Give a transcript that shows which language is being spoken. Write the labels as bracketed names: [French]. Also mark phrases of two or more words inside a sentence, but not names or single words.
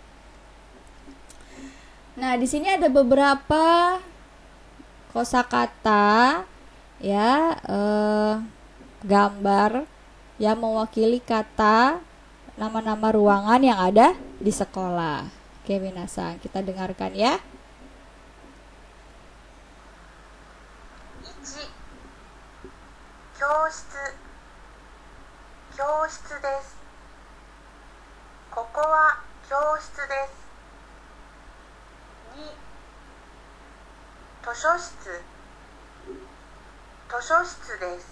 [Indonesian] Nah, di sini ada beberapa kosakata ya, gambar yang mewakili kata nama-nama ruangan yang ada di sekolah. Oke, minasan, kita dengarkan ya. [Japanese] 1、教室、教室です。ここは教室です。2、図書室、図書室です。